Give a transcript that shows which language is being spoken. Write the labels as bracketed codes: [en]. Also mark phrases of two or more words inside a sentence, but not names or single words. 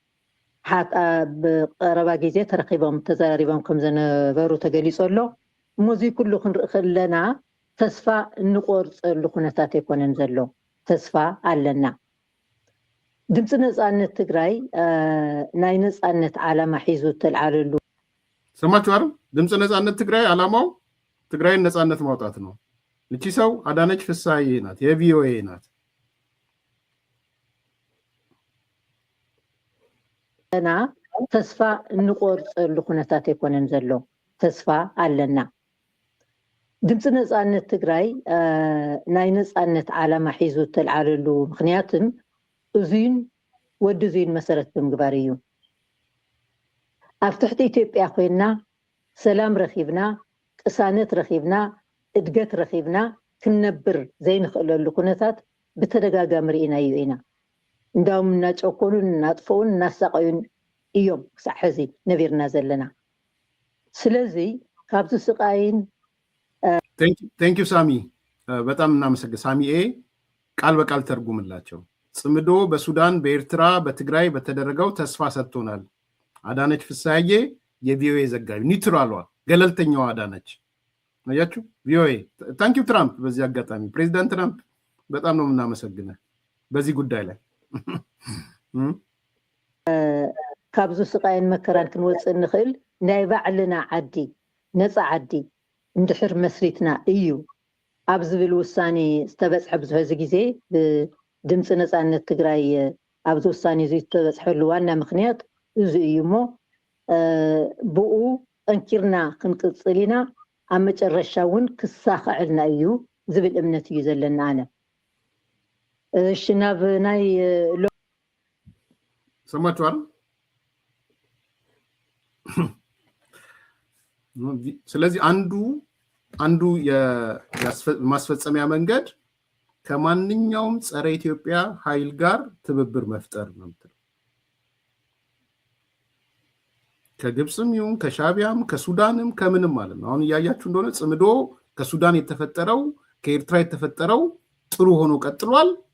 [ti] ብቀረባ ግዜ ተረኺቦም ተዘራሪቦም ከም ዝነበሩ ተገሊፁ ኣሎ። እሞዚ ኩሉ ክንርኢ ከለና ተስፋ እንቆርፀሉ ኩነታት ኣይኮነን ዘሎ፣ ተስፋ ኣለና። ድምፂ ነፃነት ትግራይ ናይ ነፃነት ዓላማ ሒዙ ተልዓለሉ [am] ሰማችሁ አይደል? ድምፂ ነፃነት ትግራይ ዓላማው ትግራይን ነፃነት ማውጣት ነው። እቺ ሰው አዳነች ፍስሐዬ ናት፣ የቪኦኤ ናት። [ti] እና ተስፋ እንቆርፀሉ ኩነታት ኣይኮነን ዘሎ፣ ተስፋ ኣለና። ድምፂ ነፃነት ትግራይ ናይ ነፃነት ዓላማ ሒዙ ተልዓለሉ ምክንያትም እዙይን ወዲ እዙይን መሰረት ብምግባር እዩ። ኣብ ትሕቲ ኢትዮጵያ ኮይና ሰላም ረኺብና፣ ቅሳነት ረኺብና፣ እድገት ረኺብና ክንነብር ዘይንኽእለሉ ኩነታት ብተደጋጋሚ ርኢናዩ ኢና። እንዳውም እናጨኮኑን እናጥፈውን እናሳቀዩን እዮም ክሳዕ ሕዚ ነቢርና ዘለና። ስለዚ ካብዚ ስቃይን [en] Thank you [am] ሳሚ፣ በጣም እናመሰግን። ሳሚ ቃል በቃል ተርጉምላቸው። ጽምዶ በሱዳን በኤርትራ በትግራይ በተደረገው ተስፋ ሰጥቶናል። አዳነች ፍሳዬ የቪኦኤ ዘጋቢ ኒውትራሏ ገለልተኛዋ አዳነች አያችሁ ቪኦኤ [en] thank you [am] ትራምፕ በዚህ አጋጣሚ ፕሬዚዳንት ትራምፕ በጣም ነው የምናመሰግነው በዚህ ጉዳይ ላይ [ti] ካብዙ ስቃይን መከራን ክንወፅእ ንኽእል ናይ ባዕልና ዓዲ ነፃ ዓዲ እንድሕር መስሪትና እዩ ኣብ ዝብል ውሳኔ ዝተበፅሐ ብዙሕ ግዜ ብድምፂ ነፃነት ትግራይ ኣብዚ ውሳኔ እዚ ዝተበፅሐሉ ዋና ምክንያት እዚ እዩ እሞ ብኡ ጠንኪርና ክንቅፅል ኢና ኣብ መጨረሻ እውን ክሳኸዐልና እዩ ዝብል እምነት እዩ ዘለና ኣነ እሺ ናብ ናይ [am] ሰማችኋል ስለዚህ አንዱ የማስፈጸሚያ መንገድ ከማንኛውም ጸረ ኢትዮጵያ ኃይል ጋር ትብብር መፍጠር ነው ከግብጽም ይሁን ከሻቢያም ከሱዳንም ከምንም ማለት ነው አሁን ያያችሁ እንደሆነ ጽምዶ ከሱዳን የተፈጠረው ከኤርትራ የተፈጠረው ጥሩ ሆኖ ቀጥሏል